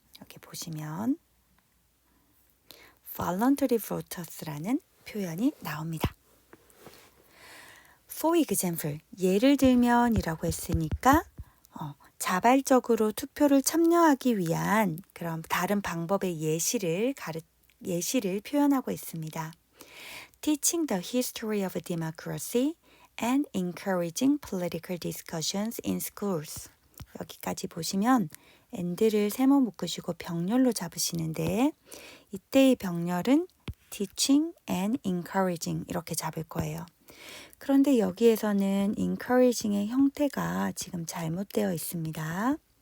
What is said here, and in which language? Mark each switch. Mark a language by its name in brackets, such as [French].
[Korean] 여기 보시면 voluntary voters라는 표현이 나옵니다. [English] For example, [Korean] 예를 들면 이라고 했으니까 자발적으로 투표를 참여하기 위한 그런 다른 방법의 예시를 표현하고 있습니다. [English] Teaching the history of democracy and encouraging political discussions in schools. [Korean] 여기까지 보시면 and를 세모 묶으시고 병렬로 잡으시는데 이때의 병렬은 [English] teaching and encouraging [Korean] 이렇게 잡을 거예요. 그런데 여기에서는 encouraging의 형태가 지금 잘못되어 있습니다.